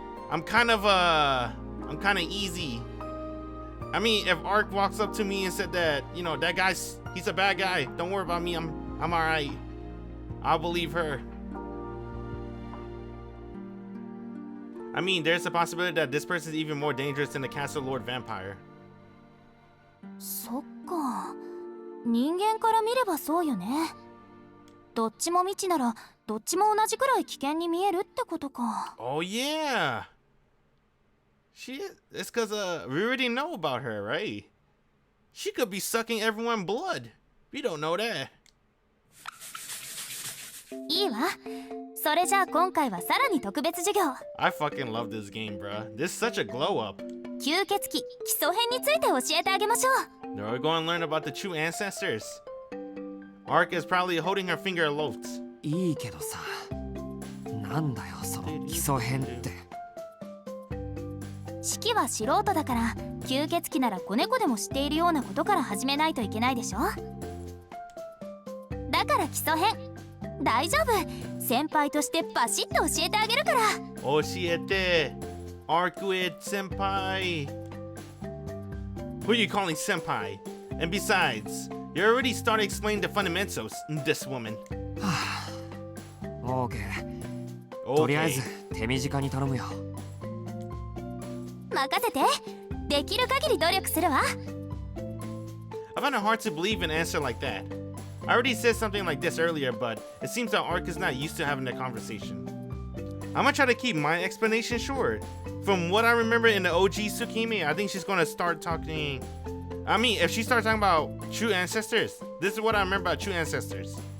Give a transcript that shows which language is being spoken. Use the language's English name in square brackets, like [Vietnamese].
[English] I'm kind of easy. I mean, if Ark walks up to me and said that, you know, that guy's, he's a bad guy. Don't worry about me. I'm alright. I'll believe her. I mean, there's a possibility that this person is even more dangerous than the Castle Lord vampire. [Japanese] そっか。人間から見ればそうよね。どっちも未知ならどっちも同じくらい危険に見えるってことか。 [English] Oh yeah. It's cause we already know about her, right? She could be sucking everyone's blood. We don't know that. [Japanese] いいわ。それじゃあ今回はさらに特別授業。 [English] I fucking love this game, bruh. This is such a glow up. [Japanese] 吸血鬼基礎編について教えてあげましょう。 [English] Now we're going to learn about the true ancestors. Ark is probably holding her finger aloft. [Japanese] いいけどさ、なんだよその基礎編って。四季は素人だから吸血鬼なら子猫でも知っているようなことから始めないといけないでしょ。だから基礎編大丈夫。先輩としてバシッと教えてあげるから。教えて Arcueid senpai. [English] Who are you calling senpai? And besides, you already started explaining the fundamentals, this woman. [Japanese] はあ、オーケー。とりあえず手短に頼むよ。任せて。できる限り努力するわ。 [English] I find it hard to believe an answer like that. I already said something like this earlier, but it seems that Ark is not used to having a conversation. I'm gonna try to keep my explanation short. From what I remember in the OG Tsukihime, I think she's gonna start talking. I mean, if she starts talking about true ancestors, this is what I remember about true ancestors.